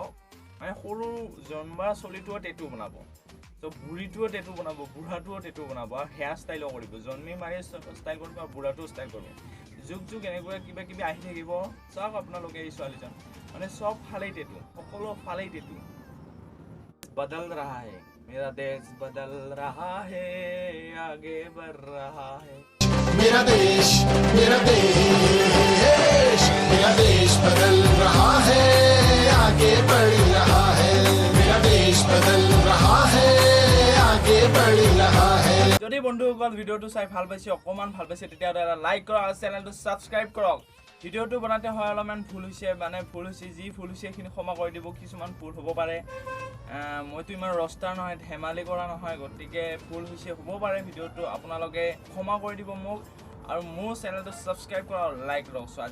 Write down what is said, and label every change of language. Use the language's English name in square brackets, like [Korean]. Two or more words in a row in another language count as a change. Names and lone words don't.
[Assamese] মানে সৰু জন্মা চলিটোও টেটু বনাব, বুঢ়ীটোও টেটু বনাব, বুঢ়াটোও টেটু বনাব, আৰু হেয়াৰ ষ্টাইলো কৰিব। জন্মে মাৰি ষ্টাইল কৰিব আৰু বুঢ়াটোও ষ্টাইল কৰিব। যুগ এনেকুৱা কিবা কিবি আহি থাকিব। চাওক আপোনালোকে এই ছোৱালীজন, মানে চব ফালেই টেটু, সকলো ফালেই টেটু। [Hindi] बदल रहा है मेरा देश, बदल रहा है, आगे बढ़ रहा है। मेरा देश मेरा देश मेरा देश बदल रहा है, आगे बढ़ रहा है। मेरा देश बदल रहा है, आगे बढ़ रहा है। [Assamese] যদি বন্ধুসকল ভিডিওটো চাই ভাল পাইছে, অকমান ভাল পাইছে, তেতিয়াহ'লে লাইক কৰক আৰু চেনেলটো ছাবস্ক্ৰাইব কৰক। ভিডিঅ'টো বনাওঁতে হয় অলপমান ভুল হৈছে, মানে ভুল হৈছে, যি ভুল হৈছে সেইখিনি ক্ষমা কৰি দিব, কিছুমান ভুল হ'ব পাৰে। মইতো ইমান ৰষ্টাৰ নহয়, ধেমালি কৰা নহয়, গতিকে ভুল হৈছে হ'ব পাৰে ভিডিঅ'টো, আপোনালোকে ক্ষমা কৰি দিব মোক আৰু মোৰ চেনেলটো ছাবস্ক্ৰাইব কৰা আৰু লাইক কৰক।